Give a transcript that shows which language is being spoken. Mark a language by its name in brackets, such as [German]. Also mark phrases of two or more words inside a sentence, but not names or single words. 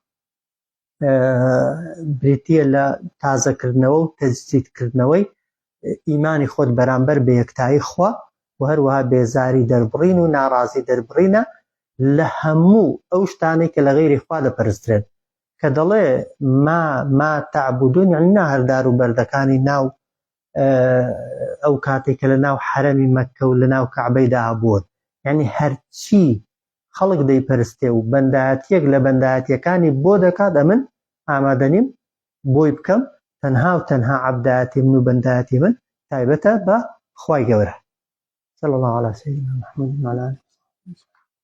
[Central Kurdish] بریتیە لە تازەکردنەوە و تەجدیدکردنەوەی ئیمانی خۆت بەرامبەر بە یەکتایی خوا و هەروەها بێزاری دەربڕین و ناڕازی دەربڕینە لە هەموو ئەو شتانەی کە لە غەیری خوا دەپەرسترێن کە دەڵێ [Arabic] ما تعبدون [Central Kurdish] یعنی نا هەردار و بەردەکانی ناو ئەو کاتێک کە لە ناو حەرەمی مەککە و لە ناو کەعبەیدا هەبوون یعنی هەرچی خەڵک دەیپەرستێ و بەندایەتیەک لە بەندایەتیەکانی بۆ دەکات ئەمن ئامادە نیم بۆی بکەم تەنها و تەنها عەبدایەتی من و بەندایەتی من تایبەتە بە خوای گەورە [Arabic] صلی الله على سيدنا محمد وعلى آله